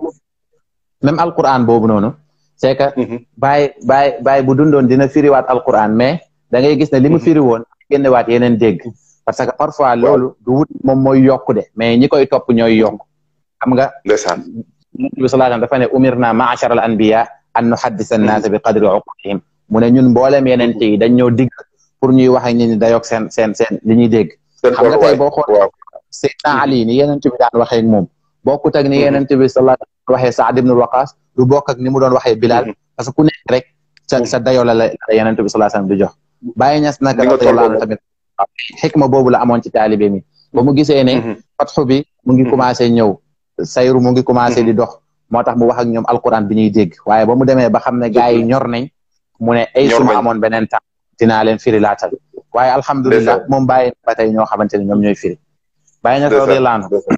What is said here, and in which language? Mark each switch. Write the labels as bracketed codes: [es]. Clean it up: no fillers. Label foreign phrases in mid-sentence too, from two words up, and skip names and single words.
[wo] même alquran boobu noonu [fr] c'est que [wo] Baye bu dundoon dina firiwaat alquran mais da ngay gis ne li mu firi woon génnewaat yeneen dégg [fr] parce que [wo] parfois loolu du wut moom mooy yokku de mais ñi koy topp ñooy yokk xam nga ndeysaan bi [ar] صلى الله عليه وسلم [wo] dafa ne [ar] أمرنا معاشر الأنبياء أن نحدث الناس بقدر عقولهم [wo] mu ne ñun mboolem yeneen yi dañ ñoo digg pour ñuy wax ak ñi dayoog seen li ñuy dégg xam nga tey boo xool Seydina Ali ni yeneen bi daan waxee ak moom bokkut ak ni yeneen bi [ar] صلى الله عليه وسلم [wo] waxee Saad ibn Waqas du bokk ak ni mu doon waxee Bilal parce que ku nekk rek sa dayoo la yeneen bi [ar] صلى الله عليه وسلم [wo] du jox Baye Niass nag radiyallahu tamit xikma boobu la amoon ci taalibe mi ba mu gisee ne fatxu bi mu ngi commencé ñëw sayru mu ngi commencé di dox moo tax mu wax ak ñoom alquran bi ñuy dégg waaye ba mu demee ba xam ne gars yi ñor nañ mu ne ay suma amoon beneen temps dinaa leen firi laatal waaye alhamdulilah moom Baye ba tey ñoo xamante ne ñoom ñooy firi Baye Niass [ar] رضي الله عنه